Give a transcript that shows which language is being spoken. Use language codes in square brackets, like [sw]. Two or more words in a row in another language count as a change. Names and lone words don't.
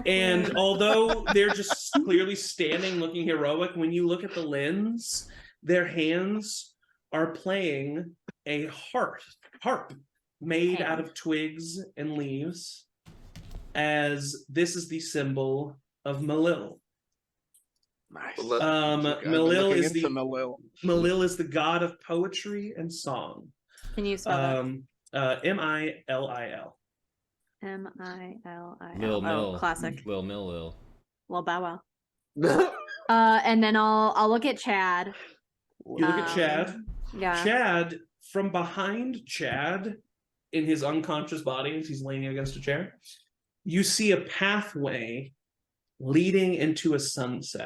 [en] And although they're just clearly standing looking heroic, when you look at the lens, their hands are playing a harp made out of twigs and leaves, as this is the symbol of Malil. Nice. Malil is Malil is the god of poetry and song. Can you spell that? Milil. Milil. Lil Mill. Classic. Lil Mill Lil. Lil Bow Wow. And then I'll look at Chad. You look at Chad. Yeah. Chad, from behind Chad, in his unconscious body, as he's leaning against a chair, you see a pathway leading into a sunset.